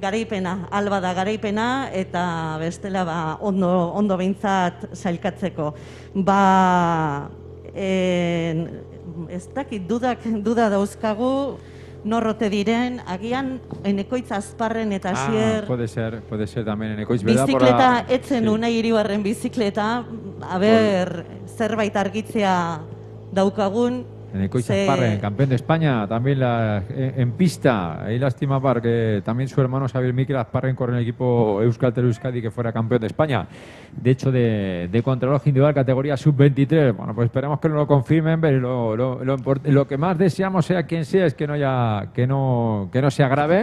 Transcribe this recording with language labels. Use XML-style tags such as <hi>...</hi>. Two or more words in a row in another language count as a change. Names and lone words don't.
<eu>garaipena, alba da garaipena, eta bestela ondo behintzat sailkatzeko. Ez dakit, duda dauzkagu, norrote diren, agian Enekoitz Azparren eta Asier...</eu> <es>Puede ser también Enekoitz.</es> <eu>Bizikleta, etzen Unai Iribarren bizikleta, zerbait argitzea daukagun. Enekoitz Azparren,</eu> <es>campeón de España, también en pista. Ahí lástima que también su hermano Xavier Mikel Azparren corre en el equipo Euskaltel Euskadi, que fuera campeón de España. De hecho, de contrarreloj individual, categoría sub-23. Bueno, pues esperemos que nos lo confirmen, pero lo que más deseamos, sea quien sea, es que no sea grave.</es>